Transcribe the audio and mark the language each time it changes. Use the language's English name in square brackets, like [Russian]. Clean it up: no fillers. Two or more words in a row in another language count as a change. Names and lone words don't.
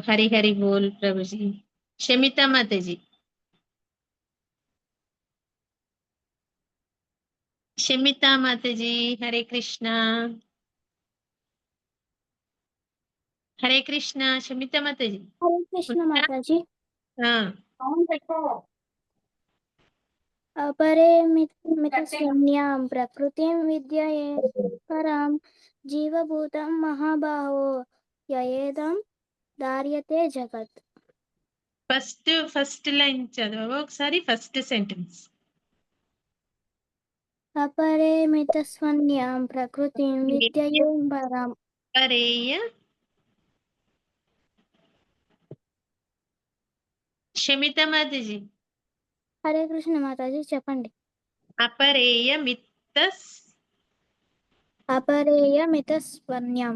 [Telugu] హరి హరి బోల్ ప్రభుజీ. షమితా మాతాజీ. షమితా మాతాజీ, హరే కృష్ణ. హరే కృష్ణ. షమితా మాతాజీ. హరే కృష్ణ మాతాజీ. [Sanskrit] अपरे मितस्वन्यां प्रकृतिं विद्यये परां जीवभूतं महाबाहो ययेदं धार्यते जगत्. [English] first line [Telugu] చదవవా ఒకసారి? [English] first sentence. [Sanskrit] अपरे मितस्वन्यां प्रकृतिं विद्यये परां. [Telugu] అపరేయ. షమితా మాతాజీ. హరే కృష్ణ మాతాజీ చెప్పండి. [Sanskrit] అపరేయ మితస్వన్యాం.